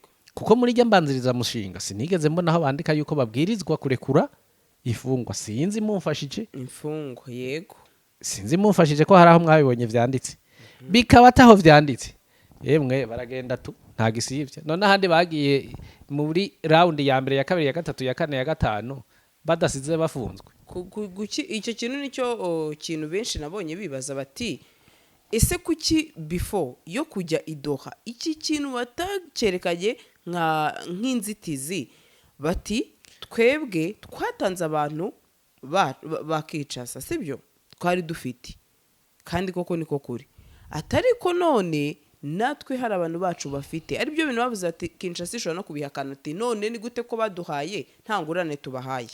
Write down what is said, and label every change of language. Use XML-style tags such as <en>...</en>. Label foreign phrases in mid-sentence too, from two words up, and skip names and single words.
<rn>kuko muri iryo mbanziriza mushinga sinigeze mbona aho bandika yuko babwirizwa kurekura ifungwa sinzi mumfashije imfungwa yego sinzi mumfashije ko hari aho mwabibonye vyanditse bikaba ataho vyanditse yemwe baragenda tu nta gisivye none ahandi bagiye muri round ya mbere ya kabiri ya gatatu ya kane ya gatano badasize bafunzwe</rn> <rw>icyo kintu nicyo kintu benshi nabonye bibaza bati ese kuki before yo kujya idoha iki kintu batacerekanye nk'inzitizi bati twebwe twatanze abantu bakicasa sibyo twari dufite kandi koko niko kuri atari ko none natwe hari abantu bacu bafite ari byo bintu bavuze ati Kinshasa ishobora no kubihakana ati none ni gute ko baduhaye nta ngurane tubahaye</rw>